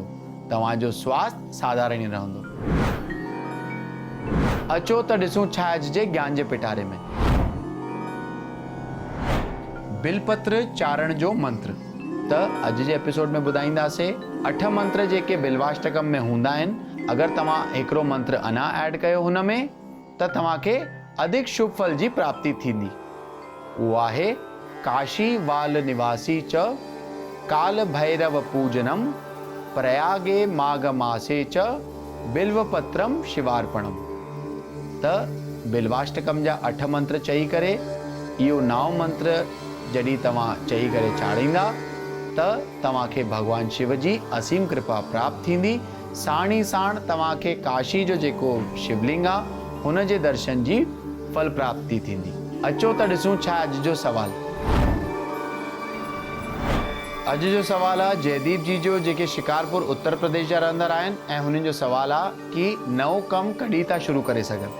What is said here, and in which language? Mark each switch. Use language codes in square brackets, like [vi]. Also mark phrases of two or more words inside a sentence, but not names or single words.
[sd] तव्हांजो स्वास्थ्य साधारण ई रहंदो। अचो त ॾिसूं छा अॼु जे ज्ञान जे पिटारे में। बिलपत्र चारण जो मंत्र। त अॼु जे एपिसोड में ॿुधाईंदासीं 8 मंत्र जेके बिल्वाष्टकम में हूंदा आहिनि। अगरि तव्हां हिकिड़ो मंत्र अञा ऐड कयो हुन में त तव्हांखे अधिक शुभ फल जी प्राप्ति थींदी। उहो आहे [sa] काशी वाल निवासी च काल भैरव पूजनम प्रयागे माघ मासे च बिल्वपत्रम शिवार्पणम। [sd] त बिल्वाष्टकम जा 8 मंत्र चई करे इहो 9 मंत्र जॾहिं तव्हां चई करे चाढ़ींदा त तव्हांखे भगवान शिव जी असीम कृपा प्राप्त थींदी। साण ई साण तव्हांखे काशी जो जेको शिवलिंग आहे हुन जे दर्शन जी फल प्राप्ति थींदी। अचो त ॾिसूं छा अॼु जो सवाल। अॼु जो सवाल आहे जयदीप जी जो, जेके शिकारपुर उत्तर प्रदेश जा रहंदड़ आहिनि ऐं हुननि जो सवाल आहे कि नओं कमु कॾहिं था शुरू करे सघनि।